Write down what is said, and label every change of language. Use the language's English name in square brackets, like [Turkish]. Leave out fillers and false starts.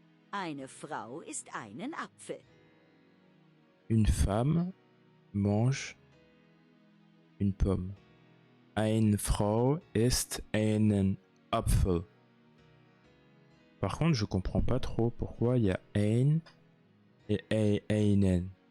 [German] Eine Frau isst einen Apfel. [French] Une femme mange une pomme. [German] Eine Frau isst einen Apfel. [French] Par contre, je comprends pas trop pourquoi il y a ein et einen.